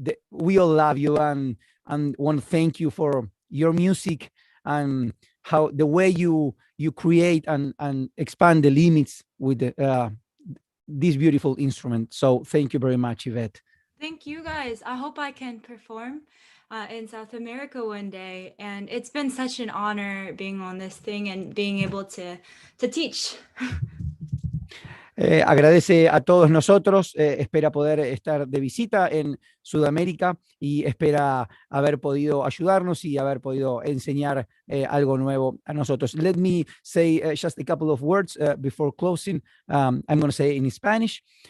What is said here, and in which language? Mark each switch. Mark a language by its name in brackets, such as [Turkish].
[English] We all love you and want to thank you for your music and how the way you create and expand the limits with this beautiful instrument. So thank you very much, Yvette. Thank you guys. I hope I can perform in South America one day. And it's been such an honor being on this thing and being able to teach. [Spanish] Agradece a todos nosotros, espera poder estar de visita en Sudamérica y espera haber podido ayudarnos y haber podido enseñar algo nuevo a nosotros. [English] Let me say just a couple of words before closing. I'm going to say in Spanish.